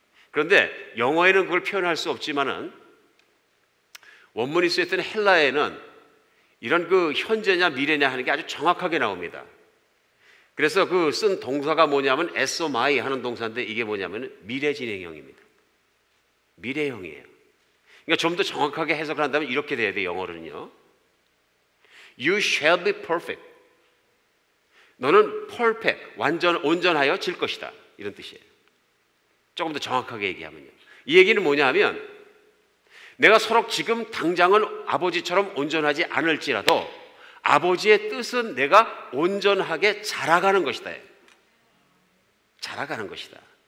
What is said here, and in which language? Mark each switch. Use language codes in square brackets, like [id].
[ko] 그런데 영어에는 그걸 표현할 수 없지만은 원문이 쓰였던 헬라에는 이런 그 현재냐 미래냐 하는 게 아주 정확하게 나옵니다. 그래서 그 쓴 동사가 뭐냐면 에소마이 하는 동사인데, 이게 뭐냐면 미래 진행형입니다. 미래형이에요. 그러니까 좀 더 정확하게 해석을 한다면 이렇게 돼야 돼요. 영어로는요, [en] You shall be perfect. [ko] 너는 perfect, 온전하여 질 것이다, 이런 뜻이에요. 조금 더 정확하게 얘기하면요, 이 얘기는 뭐냐 하면 내가 서로 지금 당장은 아버지처럼 온전하지 않을지라도 아버지의 뜻은 내가 온전하게 자라가는 것이다. 자라가는 것이다.